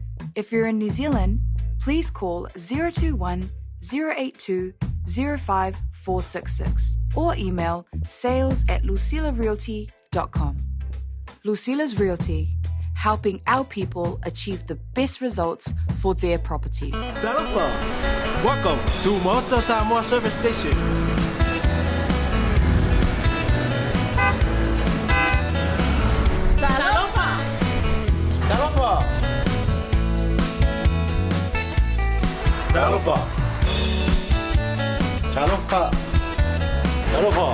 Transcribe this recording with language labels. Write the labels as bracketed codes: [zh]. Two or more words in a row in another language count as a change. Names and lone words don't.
[en] If you're in New Zealand, please call 021-082-05466 or email sales@lucilarealty.com. Lucila's Realty, helping our people achieve the best results for their properties. Talofa. Welcome to Maota Samoa Service Station. Talofa! Talofa. Talofa. Talofa. Talofa.